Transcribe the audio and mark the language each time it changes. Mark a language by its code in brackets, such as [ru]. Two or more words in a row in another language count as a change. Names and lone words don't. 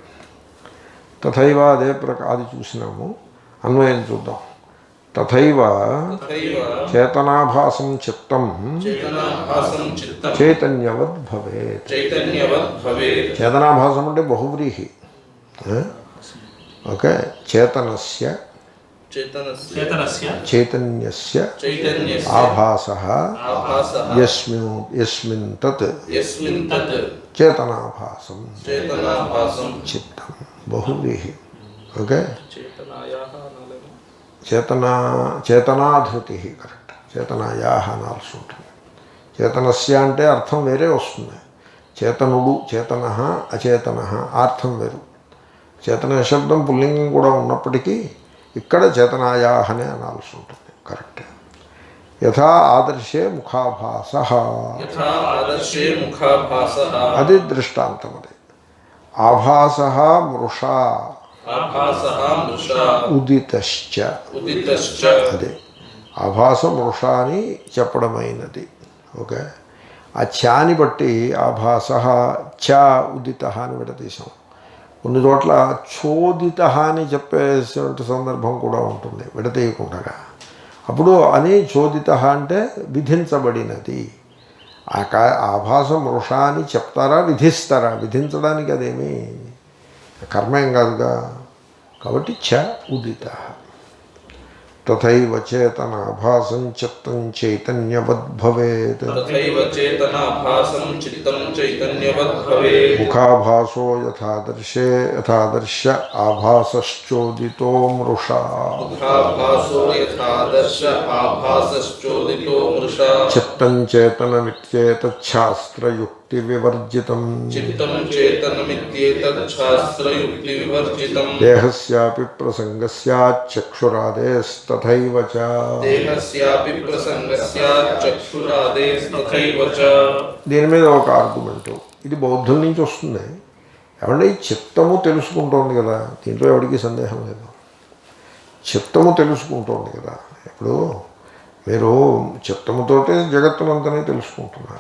[te] తథైవ అదే అది చూసినాము. అన్వయం చూద్దాం. [sa] తథైవ చేతనాభాసం చిత్తం చైతన్యవద్ భవేత్. [te] చేతనాభాసం అంటే బహువ్రీహి. ఓకే. చేతనస్య [sa] चेतनस्य చైతన్యస్య चैतन्यस्य ఆభాసః आभासः యస్మిన్ తత్ यस्मिन् तत् చేతనాభాసం चेतनाभासं [te] చిత్తం బహువ్రీహి. ఓకే, [sa] चेतनायाः अनालयम् [te] చేతనాధృతి కరెక్ట్. చేతనాయాహ అనాల్సి ఉంటుంది. చేతనస్య అంటే అర్థం వేరే వస్తుంది. చేతనుడు, చేతన, అచేతన అర్థం వేరు. చేతన శబ్దం పుల్లింగం కూడా ఉన్నప్పటికీ ఇక్కడ చేతనాయాహ అనే అనాల్సి ఉంటుంది. కరెక్ట్. [sa] యథా ఆదర్శే ముఖాభాస, यथा आदर्शे मुखाभासः [te] అది దృష్టాంతం. అది [sa] ఆభాస మృషా आभासः मृषा ఉదితశ్చ, उदितश्च [te] అదే [sa] ఆభాస మృష [te] అని చెప్పడమైనది. ఓకే, ఆ ఛాని బట్టి [sa] ఆభాస ఛ ఉదిత [te] అని విడతీసాం. కొన్ని చోట్ల చోదిత అని చెప్పేటువంటి సందర్భం కూడా ఉంటుంది విడతీయకుండా. అప్పుడు అని చోదిత అంటే విధించబడినది. [sa] ఆభాస మృష [te] అని చెప్తారా, విధిస్తారా? విధించడానికి అదేమీ కర్మేం కాదుగా. కాబట్టి [sa] చ ఉదిత. తథైవ చేతనాభాసం చిత్తం చైతన్యవద్ భవేత్. तथैव चेतनाभासं चित्तं चैतन्यवत् भवेत् ముఖాభాసో యథాదర్శ ఆభాసశ్చోదితో మృషా. मुखाभासो यथादर्श आभासश्चोदितो मृषा చిత్తం చేతనమిత్యేతచ్ఛాస్త్రయుక్తి వివర్జితం. चित्तं चेतनमित्येतत् शास्त्रयुक्तिविवर्जितं దేహస్యాపి ప్రసంగస్యాచక్షురాదేస్తథైవ చ. देहस्यापि प्रसङ्गस्यात् चक्षुरादेस्तथैव च [te] దీని మీద ఒక ఆర్గ్యుమెంటు, ఇది బౌద్ధుల నుంచి వస్తుంది. ఏమంటే ఈ చిత్తము తెలుసుకుంటోంది కదా, దీంట్లో ఎవరికి సందేహం లేదు. చిత్తము తెలుసుకుంటోంది కదా. ఇప్పుడు మీరు చిత్తముతోటే జగత్తునంతనే తెలుసుకుంటున్నారు.